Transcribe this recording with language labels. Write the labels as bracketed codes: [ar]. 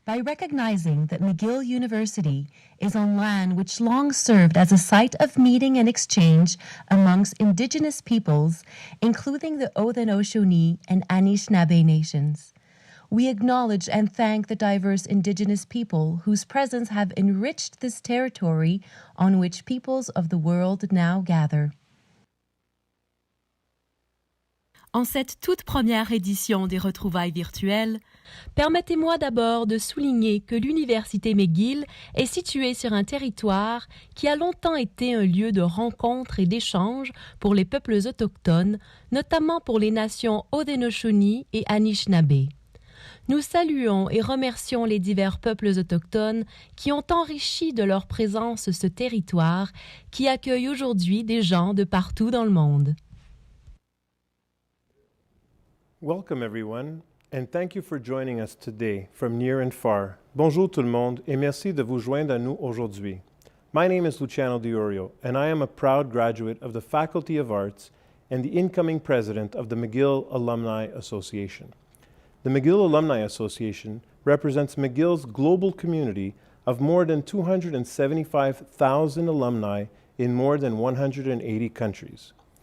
[en] by recognizing that McGill University is on land which long served as a site of meeting and exchange amongst Indigenous peoples, including the Haudenosaunee and Anishinaabe nations. We acknowledge and thank the diverse Indigenous people whose presence have enriched this territory on which peoples of the world now gather. [fr] En cette toute première édition des retrouvailles virtuelles, permettez-moi d'abord de souligner que l'Université McGill est située sur un territoire qui a longtemps été un lieu de rencontre et d'échange pour les peuples autochtones, notamment pour les nations Haudenosaunee et Anishinaabe. Nous saluons et remercions les divers peuples autochtones qui ont enrichi de leur présence ce territoire qui accueille aujourd'hui des gens de partout dans le monde. [en] Welcome everyone, and thank you for joining us today from near and far. [fr] Bonjour tout le monde, et merci de vous joindre à nous aujourd'hui. [en] My name is Luciano D'Iorio, and I am a proud graduate of the Faculty of Arts and the incoming president of the McGill Alumni Association. The McGill Alumni Association represents McGill's global community of more than 275,000 alumni in more than 180 countries.